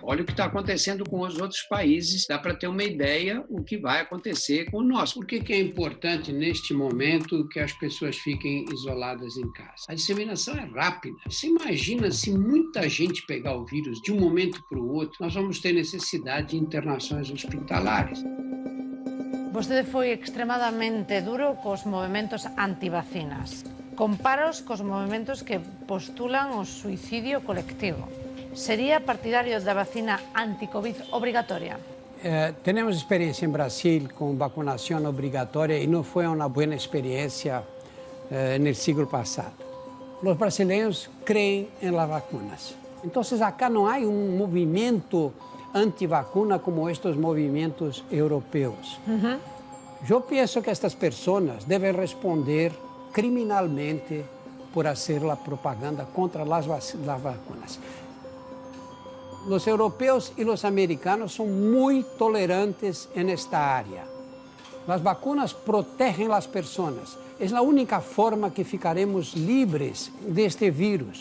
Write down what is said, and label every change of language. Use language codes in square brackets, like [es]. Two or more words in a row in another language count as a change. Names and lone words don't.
[pt] Olha o que está acontecendo com os outros países, dá para ter uma ideia o que vai acontecer com o nosso. Por que é importante, neste momento, que as pessoas fiquem isoladas em casa? A disseminação é rápida. Você imagina se muita gente pegar o vírus de um momento para o outro, nós vamos ter necessidade de internações hospitalares. [gl] Vostede foi extremadamente duro cos movimentos antivacinas. Compáraos cos movimentos que postulan o suicidio colectivo. Sería partidario da vacina anti-Covid obrigatoria? [pt] Temos experiência em Brasil com vacunação obrigatória e não foi uma boa experiência no século passado. Os brasileiros creem em [es] las vacunas. [pt] Então, acá não há movimento anti-vacuna como estes movimentos europeus. Eu penso que estas pessoas devem responder criminalmente por [es] hacer la propaganda contra las vacunas. Los europeos y los americanos son muy tolerantes en esta área. Las vacunas protegen las personas. Es la única forma que ficaremos libres de este virus.